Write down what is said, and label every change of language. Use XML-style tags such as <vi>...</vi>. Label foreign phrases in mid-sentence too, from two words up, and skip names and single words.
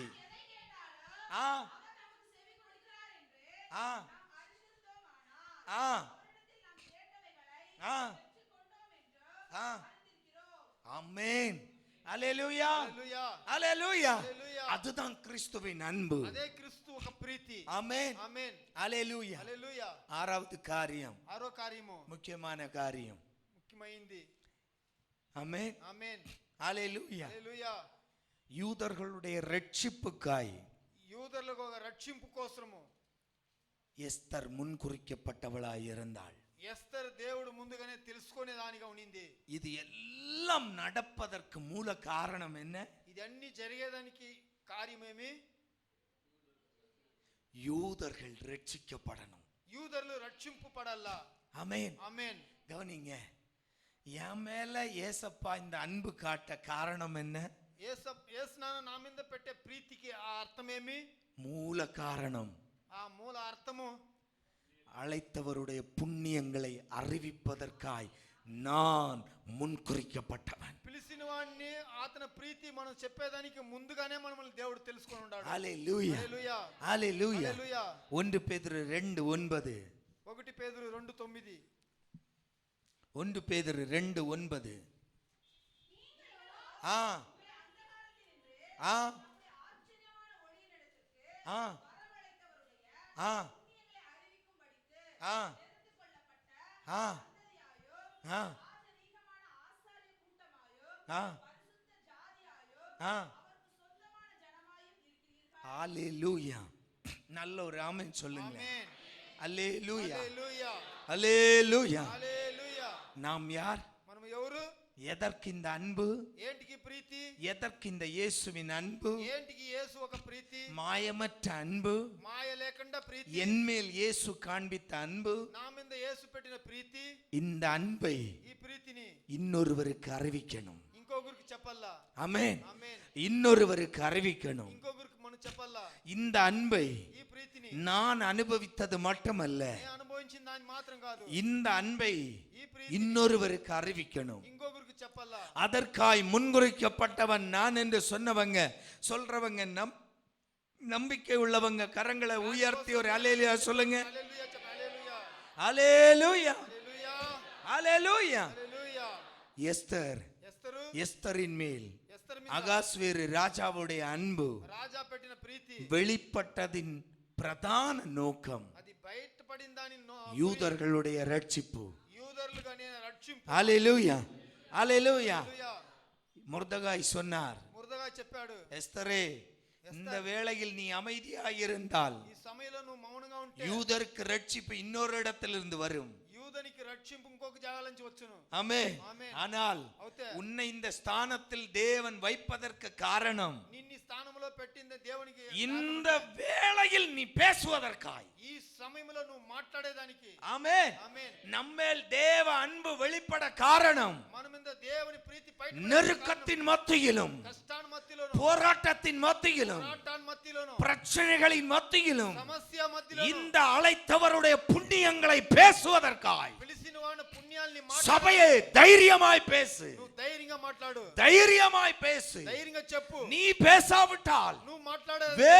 <ta>எதை கேட்டாலும் ஆ அவர் நமக்கு செவி கொடுக்கிறார் என்று ஆ நாம் அறிந்திருந்தோமானால் ஆ அவரிடத்தில் நாம் கேட்டவைகளை ஆ பெற்றுக்கொண்டோம் என்று ஆ அறிந்திருக்கிறோம். ஆமென். அல்லேலூயா.</ta> <te>హల్లెలూయా</te> <ta>அல்லேலூயா.</ta> <te>హల్లెలూయా</te> <ta>அதுதான் கிறிஸ்துவின் அன்பு.</ta> <te>అదే క్రీస్తు ఒక ప్రీతి</te> <ta>ஆமென்.</ta> <te>ఆమేన్</te> <ta>அல்லேலூயா.</ta> <te>హల్లెలూయా</te> <ta>ஆறாவது காரியம்,</ta> <te>ఆరో కార్యము</te> <ta>முக்கியமான காரியம்.</ta> <te>ముఖ్యమైంది</te> <ta>ஆமென்.</ta> <te>ఆమేన్</te> <ta>அல்லேலூயா.</ta> <te>హల్లెలూయా</te> <ta>யூதர்களுடைய ரட்சிப்புக்காய்</ta> <te>యూదర్లకు ఒక రక్షింపు కోసము</te> <ta>எஸ்தர் முன்குறிக்கப்பட்டவளாய் இருந்தாள்.</ta> <te>ఎస్తర్ దేవుడు ముందుగానే తెలుసుకునే దానిగా ఉండింది.</te> <ta>இது எல்லாம் நடப்பதற்கு மூல காரணம் என்ன?</ta> <te>ఇది అన్ని జరిగేదానికి కార్యమేమి?</te> <ta>யூதர்கள் ரட்சிக்கப்படணும்.</ta> <te>యూదర్లు రక్షింపు పడాలా.</te> <ta>ஆமென்.</ta> <te>ఆమేన్.</te> <ta>கவனிங்க, என் மேல ஏசப்பா இந்த அன்பு காட்ட காரணம் என்ன?</ta> <te>యేసునాన నా మీద పెట్టే ప్రీతికి ఆ అర్థమేమి?</te> <ta>மூல காரணம்</ta> <te>ఆ మూల అర్థము</te> <ta>அழைத்தவருடைய புண்ணியங்களை அறிவிப்பதற்காய் நான் முன்குறிக்கப்பட்டவன்.</ta> <te>పిలిచిన వాడిని అతని ప్రీతి మనం చెప్పేదానికి ముందుగానే మనల్ని దేవుడు తెలుసుకొని ఉన్నాడు.</te> <ta>ஹல்லேலூயா.</ta> <te>హల్లెలూయా</te> <ta>ஹல்லேலூயா.</ta> <te>హల్లెలూయా</te> <ta>1 பேதுரு 2:9.</ta> <te>1 పేతురు 2:9</te> <ta>1 பேதுரு 2:9. ஆ ஆ நம்முடைய ஆச்சரியமான ஒளியினிடத்திற்கு ஆ வரவழைத்தவருடைய ஆ புண்ணியங்களை அறிவிக்கும்படிக்கு ஆ தெரிந்து கொள்ளப்பட்ட ஆ சந்ததியாயோ ஆ ராஜரீகமான ஆசாரிய கூட்டமாயோ ஆ பரிசுத்த ஜாதியாயோ ஆ அவருக்கு சொந்தமான ஜனமாயும் இருக்கிறீர்கள். ஹல்லேலூயா. நல்ல ஒரு ஆமென் சொல்லுங்களேன்.</ta> <te>ఆమేన్.</te> <ta>ஹல்லேலூயா.</ta> <te>హల్లెలూయా</te> <ta>ஹல்லேலூயா.</ta> <te>హల్లెలూయా</te> <ta>நாம் யார்?</ta> <te>మనం ఎవరు?</te> <ta>எதற்கு இந்த அன்பு?</ta> <te>ఏంటికి ప్రీతి?</te> <ta>எதற்கு இந்த இயேசுவின் அன்பு?</ta> <te>ఏంటికి యేసు ఒక ప్రీతి?</te> <ta>மாயமற்ற அன்பு,</ta> <te>మాయ లేకుండా ప్రీతి.</te> <ta>என்மேல் இயேசு காண்பித்த அன்பு.</ta> <te>నా మీద యేసు పెట్టిన ప్రీతి.</te> <ta>இந்த அன்பை</ta> <te>ఈ ప్రీతిని</te> <ta>இன்னொருவருக்கு அறிவிக்கணும்.</ta> <te>ఇంకొకరికి చెప్పాలా.</te> <ta>ஆமென்.</ta> <te>ఆమేన్.</te> <ta>இன்னொருவருக்கு அறிவிக்கணும்.</ta> <te>ఇంకొకరికి మనం చెప్పాలా.</te> <ta>இந்த அன்பை</ta> <te>ఈ ప్రీతిని</te> <ta>நான் அனுபவித்தது மட்டுமல்ல,</ta> <te>నేను అనుభవించిన దాన్ని మాత్రం కాదు,</te> <ta>இந்த அன்பை</ta> <te>ఈ ప్రీతి</te> <ta>இன்னொருவருக்கு அறிவிக்கணும்.</ta> <te>ఇంకొకరికి చెప్పాలా.</te> <ta>அதற்காய் முன்குறிக்கப்பட்டவன் நான் என்று சொன்னவங்க சொல்றவங்க நம்பிக்கை உள்ளவங்க கரங்களை உயர்த்தி ஒரு அல்லேலூயா சொல்லுங்க.</ta> <te>హల్లెలూయా చెప్ప. హల్లెలూయా</te> <ta>அல்லேலூயா.</ta> <te>హల్లెలూయా</te> <ta>அல்லேலூயா.</ta> <te>హల్లెలూయా.</te> <ta>எஸ்தர்,</ta> <te>ఎస్తరు</te> <ta>எஸ்தரின் மேல்</ta> <te>ఎస్తర్ మీద</te> <ta>அகாஸ்வேரு ராஜாவுடைய அன்பு</ta> <te>రాజా పెట్టిన ప్రీతి</te> <ta>வெளிப்பட்டதின் பிரதான நோக்கம்</ta> <te>అది బయటపడిన దాని</te> <ta>யூதர்களுடைய ரட்சிப்பு.</ta> <te>యూదర్లుగా నేను రక్షింపు.</te> <ta>அல்லேலூயா. அல்லேலூயா.</ta> <te>హల్లెలూయా.</te> <ta>மொர்தெகாய் சொன்னார்,</ta> <te>మురదగా చెప్పాడు,</te> <ta>எஸ்தரே, இந்த வேளையில் நீ அமைதியாயிருந்தால்</ta> <te>ఈ సమయంలో నువ్వు మౌనంగా ఉంటే</te> <ta>யூதருக்கு ரட்சிப்பு இன்னொரு இடத்திலிருந்து வரும்.</ta> <te>యూదనికి రక్షింపు ఇంకొక జాగాల నుంచి వచ్చును.</te> <ta>ஆமென்.</ta> <te>ఆమేన్.</te> <ta>ஆனால்</ta> <te>అవుతే</te> <ta>உன்னை இந்த ஸ்தானத்தில் தேவன் வைப்பதற்கு காரணம்</ta> <te>నిన్ను ఈ స్థానంలో పెట్టింది దేవునికి</te> <ta>இந்த வேளையில் நீ பேசுவதற்காய்.</ta> <te>ఈ సమయంలో నువ్వు మాట్లాడేదానికి.</te> <ta>ஆமென்.</ta> <te>ఆమేన్.</te> <ta>நம்மேல் தேவ அன்பு வெளிப்பட காரணம்</ta> <te>మన మీద దేవుని ప్రీతి బయట</te> <ta>நெருக்கத்தின் மத்தியிலும்,</ta> <te>కష్టాన్ మధ్యలోను,</te> <ta>போராட்டத்தின் மத்தியிலும்,</ta> <te>పోరాటాన్ మధ్యలోను,</te> <ta>பிரச்சனைகளின் மத்தியிலும்</ta> <te>సమస్య మధ్యలోను</te> <ta>இந்த அழைத்தவருடைய புண்ணியங்களை பேசுவதற்காய்</ta> <te>పిలిచిన వాని పుణ్యాల్ని</te> <ta>சபையே தைரியமாய் பேசு.</ta> <te>నువ్వు ధైర్యంగా మాట్లాడు.</te> <ta>தைரியமாய் பேசு.</ta> <te>ధైర్యంగా చెప్పు.</te> <ta>நீ பேசாவிட்டால்</ta> <te>నువ్వు మాట్లాడే</te>